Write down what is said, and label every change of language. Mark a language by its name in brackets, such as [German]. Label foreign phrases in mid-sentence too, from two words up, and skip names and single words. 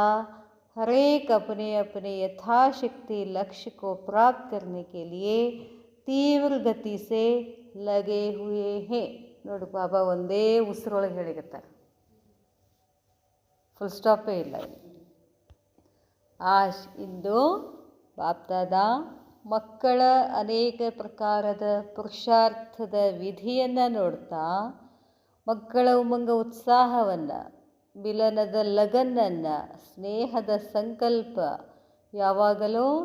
[Hindi] हर एक अपने अपने यथाशक्ति लक्ष्य को प्राप्त करने के लिए तीव्र गति से लगे हुए हैं. [Kannada] ನೋಡು ಬಾಬಾ ಒಂದೇ ಉಸಿರೊಳಗೆ ಹೇಳಿರ್ತಾರೆ, [English] full stop [Kannada] ಇಲ್ಲ. ಆಶ್ ಇಂದು ಬಾಪ್ದಾದ ಮಕ್ಕಳ ಅನೇಕ ಪ್ರಕಾರದ ಪುರುಷಾರ್ಥದ ವಿಧಿಯನ್ನು ನೋಡ್ತಾ, ಮಕ್ಕಳ ಉಮಂಗ ಉತ್ಸಾಹವನ್ನು, ಮಿಲನದ ಲಗನ್ನನ್ನು, ಸ್ನೇಹದ ಸಂಕಲ್ಪ, ಯಾವಾಗಲೂ